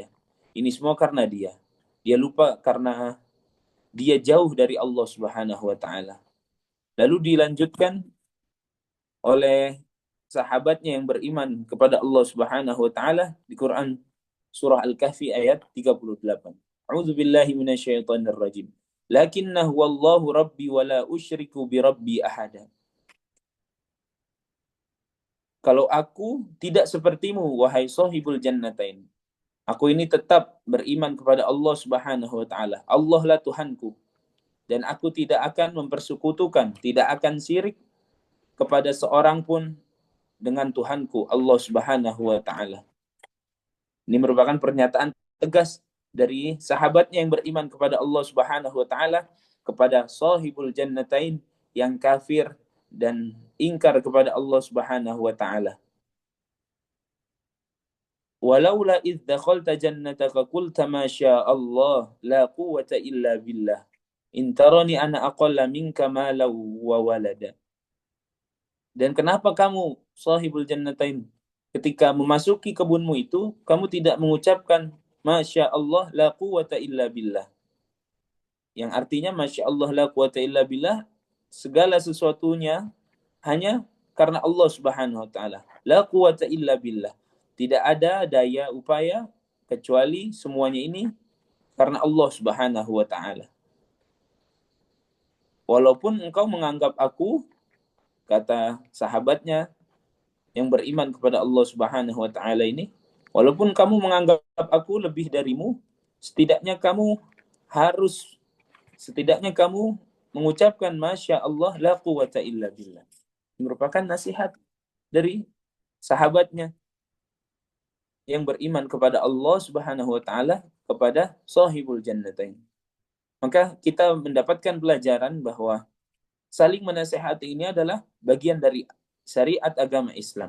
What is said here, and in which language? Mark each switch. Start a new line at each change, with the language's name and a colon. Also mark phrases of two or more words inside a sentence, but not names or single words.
Indonesian: Ini semua karena dia. Dia lupa karena dia jauh dari Allah
Arabic: سبحانه وتعالى.
Indonesian: Lalu dilanjutkan oleh sahabatnya yang beriman kepada Allah
Arabic: سبحانه وتعالى
Indonesian: di Quran surah Al-Kahfi ayat 38.
Arabic: أعوذ بالله من الشيطان الرجيم. لكنه والله ربي ولا أشرك بربي أحدا.
Indonesian: Kalau aku tidak sepertimu wahai
Arabic: صاحب الجنتين.
Indonesian: Aku ini tetap beriman kepada Allah
Arabic: سبحانه وتعالى.
Indonesian: Allah lah Tuhanku dan aku tidak akan mempersekutukan, tidak akan syirik kepada seorang pun dengan Tuhanku Allah
Arabic: سبحانه وتعالى.
Indonesian: Ini merupakan pernyataan tegas dari sahabatnya yang beriman kepada Allah
Arabic: سبحانه وتعالى
Indonesian: kepada
Arabic: صاحب الجنتين
Indonesian: yang kafir dan ingkar kepada Allah
Arabic: سبحانه وتعالى. ولولا إذ دخلت جنتك قلت ما شاء الله لا قوة إلا بالله. إن ترن أنا أقل منك مالا وولدا.
Indonesian: Dan kenapa kamu
Arabic: صاحب الجنتين
Indonesian: ketika memasuki kebunmu itu kamu tidak mengucapkan
Arabic: ما شاء الله لا قوة إلا بالله,
Indonesian: yang artinya
Arabic: ما شاء الله لا قوة إلا بالله,
Indonesian: segala sesuatunya hanya karena Allah
Arabic: سبحانه وتعالى. لا قوة إلا بالله,
Indonesian: tidak ada daya upaya kecuali semuanya ini karena Allah
Arabic: سبحانه وتعالى.
Indonesian: Walaupun engkau menganggap aku, kata sahabatnya yang beriman kepada Allah
Arabic: سبحانه وتعالى
Indonesian: ini, walaupun kamu menganggap aku lebih darimu, setidaknya kamu mengucapkan
Arabic: ما شاء الله لا قوة إلا بالله.
Indonesian: Merupakan nasihat dari sahabatnya yang beriman kepada Allah
Arabic: سبحانه وتعالى
Indonesian: kepada
Arabic: صاحب الجنتين.
Indonesian: Maka kita mendapatkan pelajaran bahwa saling menasihati ini adalah bagian dari syariat agama Islam.